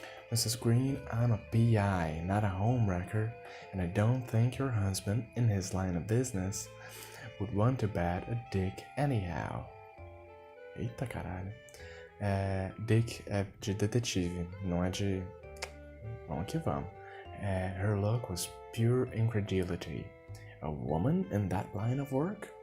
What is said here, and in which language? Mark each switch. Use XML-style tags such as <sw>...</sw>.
<en>Mrs. Green, I'm a PI, not a homewrecker, and I don't think your husband, in his line of business, would want to bat a dick anyhow.</en> <pt>Eita caralho. Dick é de detetive, não é de... Vamos que vamos.</pt> <en>Her look was pure incredulity. A woman in that line of work?</en>